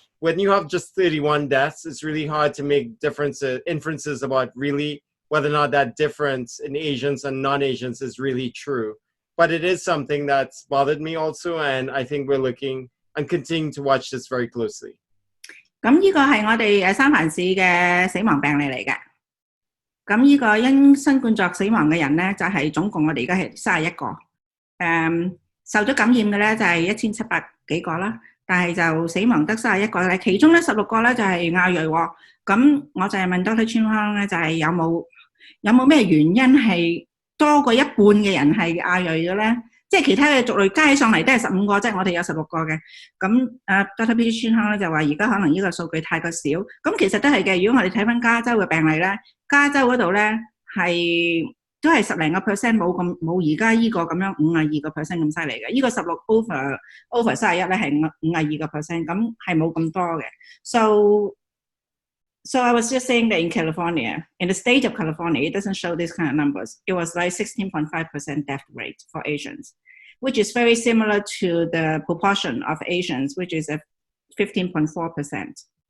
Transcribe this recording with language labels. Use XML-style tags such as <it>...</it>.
<en>When you have just 31 deaths, it's really hard to make inferences about really whether or not that difference in Asians and non-Asians is really true. But it is something that's bothered me also, and I think we're looking and continuing to watch this very closely.</en> <yue>咁呢個係我哋三藩市嘅死亡病例嚟嘅。咁呢個因新冠狀死亡嘅人咧，就係總共我哋而家係31個。受咗感染嘅咧就係1700幾個啦，但係就死亡得31個咧，其中咧16個咧就係亞裔喎。咁我就係問 Dr. Chin Hong 咧，就係有冇咩原因係多過一半嘅人係亞裔嘅咧？即係其他嘅族類加起上嚟都係15個，即係我哋有16個嘅。咁Dr. Peter Chin Hong 咧就話而家可能呢個數據太過少。咁其實都係嘅。如果我哋睇翻加州嘅病例咧，加州嗰度咧都係10零個 percent 冇而家呢個咁樣52個 percent 咁犀利嘅。呢個16 over 31咧係52個 percent， 咁係冇咁多嘅。</yue> <en>So I was just saying that in California, in the state of California, it doesn't show these kind of numbers. It was like 16.5% death rate for Asians, which is very similar to the proportion of Asians, which is at 15.4%.</en>